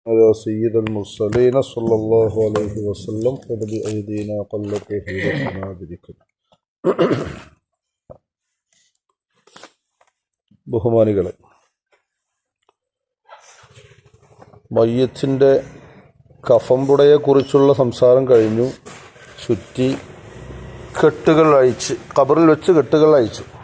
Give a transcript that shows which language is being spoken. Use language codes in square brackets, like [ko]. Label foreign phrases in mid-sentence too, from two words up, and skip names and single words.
[ar] على سيد المرسلين صلى الله عليه وسلم خذ بأيدينا قلت حيلتنا بذكر. [ml] ബഹുമാനികളെ, മയ്യത്തിൻ്റെ കഫംപുടയെക്കുറിച്ചുള്ള സംസാരം കഴിഞ്ഞു. ചുറ്റി കെട്ടുകൾ അയച്ച് ഖബറിൽ വെച്ച് കെട്ടുകൾ അയച്ചു.